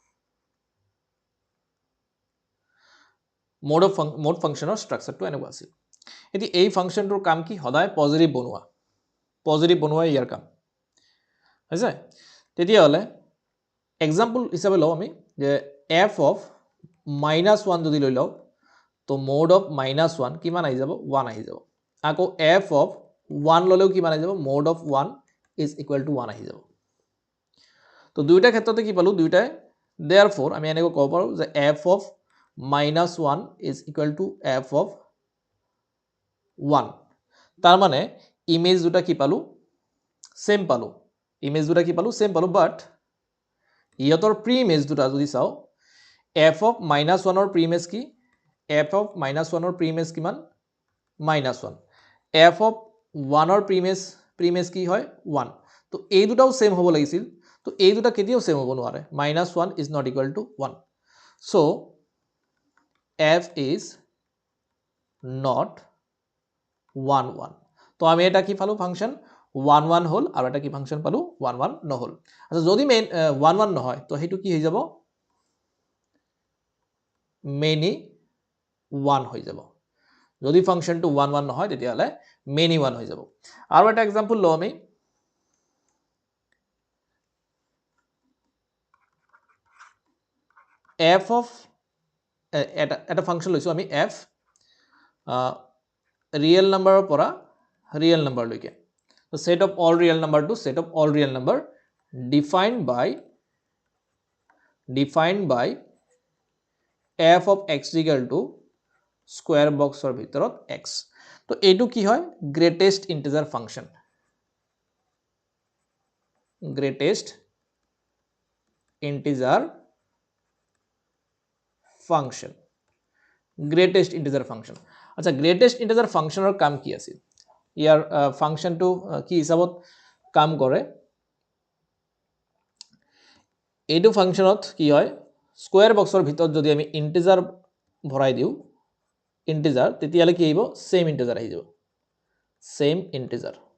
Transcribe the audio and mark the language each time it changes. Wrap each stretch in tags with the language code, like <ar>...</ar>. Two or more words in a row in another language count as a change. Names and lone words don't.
<as>mod ফাংশনৰ স্ট্ৰাকচাৰটো এনেকুৱা আছিল এতি এই ফাংশনটোৰ কাম কি সদায় পজিটিভ বনোৱা ইয়াৰ কাম হৈছে তেতিয়া হলে एग्जांपल হিচাপে লও আমি যে</as> <en>f of -1</en> <as>যদি লৈ লও তো</as> <en>mod of -1</en> <as>কিমান আহি যাব 1 আহি যাব আকৌ</as> <en>f of 1</en> <as>ললেও কিমান আহি যাব</as> <en>mod of 1 is equal to 1</en> <as>আহি যাব তো দুইটা ক্ষেত্ৰতে কি পালো দুইটাই therefore আমি এনেকৈ ক'ব পাৰো যে</as> <en>f of -1 is equal to f of</en> <as>1 তাৰ মানে ইমেজ দুটা কি পালো সেম পালো ইমেজ দুটা কি পালো সেম পালো বাট ইয়তৰ</as> <en>pre image</en> <as>দুটা যদি চাও f of -1 ৰ</as> <en>pre image</en> <as>কি f of -1 ৰ</as> <en>pre image</en> <as>কিমান -1 f of 1 ৰ</as> <en>pre image</en> <as>কি হয় 1 তো এই দুটাও সেম হ'ব লাগিছিল তো এই দুটা কেতিয়াও সেম হ'ব নোৱাৰে</as> <en>-1 is not equal to 1 so f is not 1 1</en> <as>তো আমি এটা কি পালো ফাংশন 1 1 হল আৰু এটা কি ফাংশন পালো 1 1 নহল আচ্ছা যদি 1 1 নহয় তো হেতু কি হৈ যাব</as> <en>many 1</en> <as>হৈ যাব যদি ফাংশনটো 1 1 নহয় তেতিয়ালে</as> <en>many 1</en> <as>হৈ যাব আৰু এটা एग्जांपल লও আমি</as> <en>f of</en> <as>এটা ফাংশন লৈছো আমি f</as> <en>real number</en> <as>পৰা</as> <en>real number</en> <as>লৈকে</as> <en>so set of all real number to set of all real number defined by f of x equal to square box or</en> <as>ভিতৰত x তো এইটো কি হয়</as> <en>greatest integer function greatest integer function আচ্ছা greatest integer functionৰ</en> <as>কাম কি আছিল ইয়াৰ ফাংশনটো কি হিচাপত কাম কৰে এইটো ফাংশনত কি হয়</as> <en>square box</en> <as>ভিতৰত যদি আমি ইন্টিজাৰ ভৰাই দিও ইন্টিজাৰ তেতিয়ালে কি আহিব</as> <en>same integer</en> <as>আহি যাব</as> <en>same integer</en>